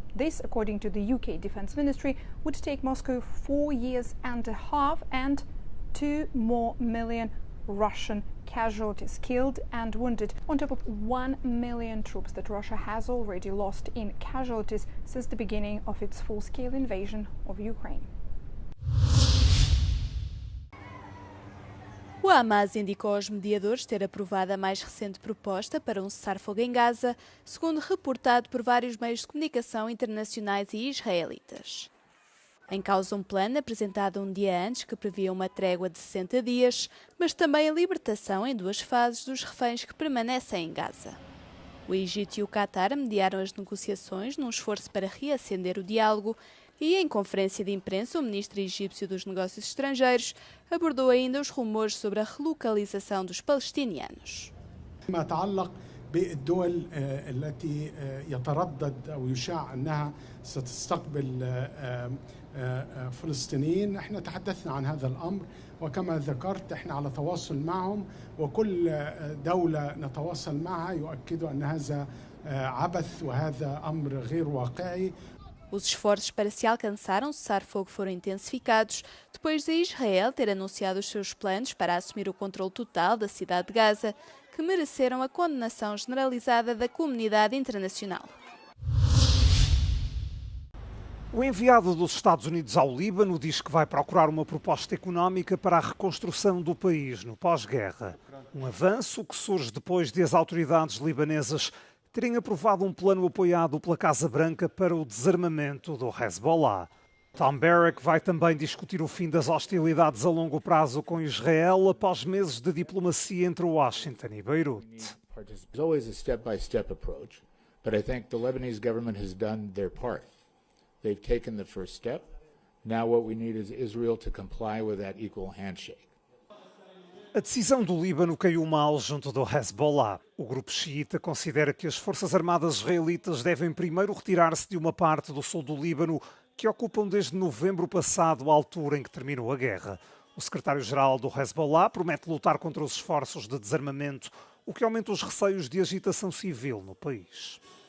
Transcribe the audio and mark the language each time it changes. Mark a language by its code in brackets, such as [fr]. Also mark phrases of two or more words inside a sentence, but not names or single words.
[en] This, according to the UK Defence Ministry, would take Moscow 4 years and a half and 2 more million Russian casualties killed and wounded, on top of 1 million troops that Russia has already lost in casualties since the beginning of its full-scale invasion of Ukraine. [pt] O Hamas indicou aos mediadores ter aprovado a mais recente proposta para um cessar-fogo em Gaza, segundo reportado por vários meios de comunicação internacionais e israelitas. Em causa um plano apresentado um dia antes que previa uma trégua de 60 dias, mas também a libertação em 2 fases dos reféns que permanecem em Gaza. O Egito e o Qatar mediaram as negociações num esforço para reacender o diálogo e, em conferência de imprensa, o ministro egípcio dos Negócios Estrangeiros abordou ainda os rumores sobre a relocalização dos palestinianos. [ar] بالدول التي يتردد أو يشاع أنها ستستقبل فلسطينيين، احنا تحدثنا عن هذا الأمر وكما ذكرت احنا على تواصل معهم، وكل دولة نتواصل معها يؤكد أن هذا عبث وهذا أمر غير واقعي. [pt] Os esforços para se alcançar um cessar-fogo foram intensificados depois de Israel ter anunciado os seus planos para assumir o controle total da cidade de Gaza, que mereceram a condenação generalizada da comunidade internacional. O enviado dos Estados Unidos ao Líbano diz que vai procurar uma proposta económica para a reconstrução do país no pós-guerra. Um avanço que surge depois de as autoridades libanesas terem aprovado um plano apoiado pela Casa Branca para o desarmamento do Hezbollah. Tom Barrack vai também discutir o fim das hostilidades a longo prazo com Israel após meses de diplomacia entre Washington e Beirute. [en] There's always a step-by-step approach, but I think the Lebanese government has done their part. They've taken the first step. Now what we need is Israel to comply with that equal handshake. [pt] A decisão do Líbano caiu mal junto do Hezbollah. O grupo xiita considera que as forças armadas israelitas devem primeiro retirar-se de uma parte do sul do Líbano que ocupam desde novembro passado, a altura em que terminou a guerra. O secretário-geral do Hezbollah promete lutar contra os esforços de desarmamento, o que aumenta os receios de agitação civil no país.